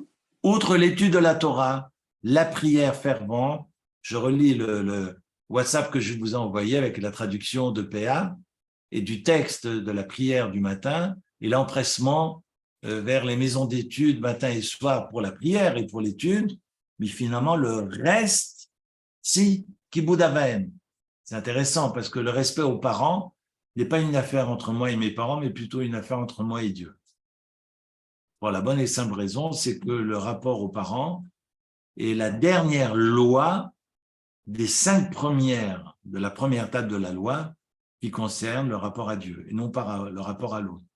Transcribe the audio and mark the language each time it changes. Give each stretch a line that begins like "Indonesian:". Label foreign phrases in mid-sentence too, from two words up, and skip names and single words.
French: Outre l'étude de la Torah, la prière fervente, je relis le WhatsApp que je vous ai envoyé avec la traduction de PA et du texte de la prière du matin et l'empressement vers les maisons d'études matin et soir pour la prière et pour l'étude, mais finalement le reste, Si,
Hebrew: כיבוד אב ואם.
French: C'est intéressant parce que le respect aux parents n'est pas une affaire entre moi et mes parents, mais plutôt une affaire entre moi et Dieu. Pour la bonne et simple raison, c'est que le rapport aux parents est la dernière loi des 5 premières de la première table de la loi qui concerne le rapport à Dieu et non pas le rapport à l'autre.